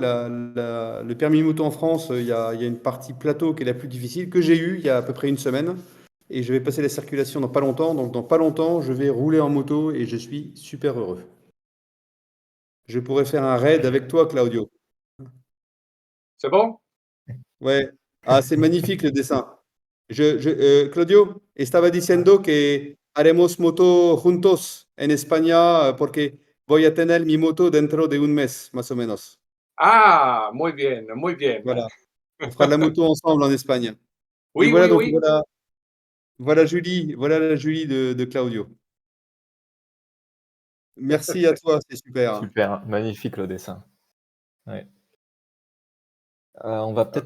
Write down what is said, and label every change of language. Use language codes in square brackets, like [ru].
[fr] Et le permis moto en France, il y a une partie plateau qui est la plus difficile que j'ai eue il y a à peu près une semaine. Et je vais passer la circulation dans pas longtemps. Donc dans pas longtemps, je vais rouler en moto et je suis super heureux. Je pourrais faire un raid avec toi, Claudio. C'est bon? Ouais. Ah, c'est magnifique le dessin. [es] Claudio, estaba diciendo que haremos moto juntos en España porque voy a tener mi moto dentro de un mes, más o menos. Ah, muy bien, muy bien. [fr] Voilà. On fera de la moto ensemble en Espagne. Et Oui, voilà oui, donc oui. voilà la Julie de Claudio. Merci à toi, c'est super. Super, magnifique le dessin. Ouais. On va peut-être